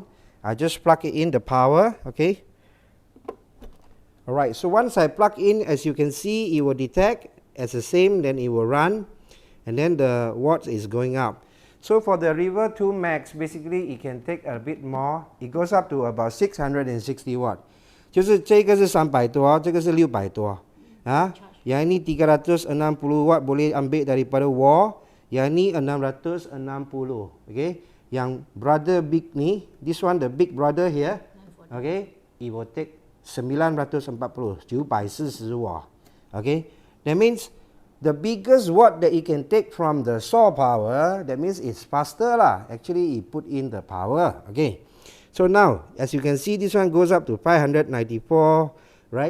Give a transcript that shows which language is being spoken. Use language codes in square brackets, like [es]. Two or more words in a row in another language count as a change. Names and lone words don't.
[en] I just plug it in the power, okay. Alright, so once I plug in, as you can see, it will detect as the same, then it will run, and then the watts is going up. So for the River 2 Max, basically it can take a bit more. It goes up to about 660 watt. [zh] 就是这个是300多，这个是600 多。 [ms] Yang ini 360 watt boleh ambil daripada wall. Yang ni 660. Okay. [en] Yang brother big ni, this one the big brother here. Okay, it will take 940, 940 watt. Okay, that means the biggest watt that it can take from the solar power, that means it's faster lah. Actually, it put in the power. Okay, so now as you can see, this one goes up to 594, right?